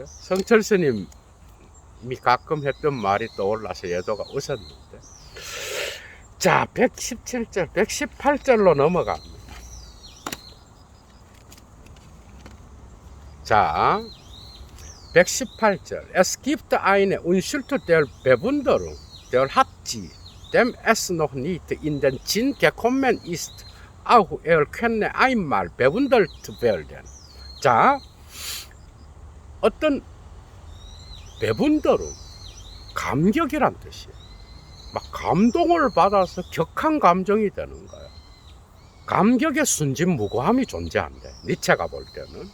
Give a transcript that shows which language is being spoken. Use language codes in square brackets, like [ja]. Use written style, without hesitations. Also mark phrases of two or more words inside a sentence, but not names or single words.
[ko] 성철 스님이 가끔 했던 말이 떠올라서 예도가 웃었는데, 자, 117절, 118절로 넘어갑니다. 자, 118절. [de] Es gibt eine Unschuld der Bewunderung, der hat sie, dem es noch nicht in den Sinn gekommen ist, auch er könne einmal bewundert werden. [ko] 자, 어떤 bewunderung, 감격이란 뜻이에요. 막 감동을 받아서 격한 감정이 되는 거예요. 감격의 순진무구함이 존재한대, 니체가 볼 때는.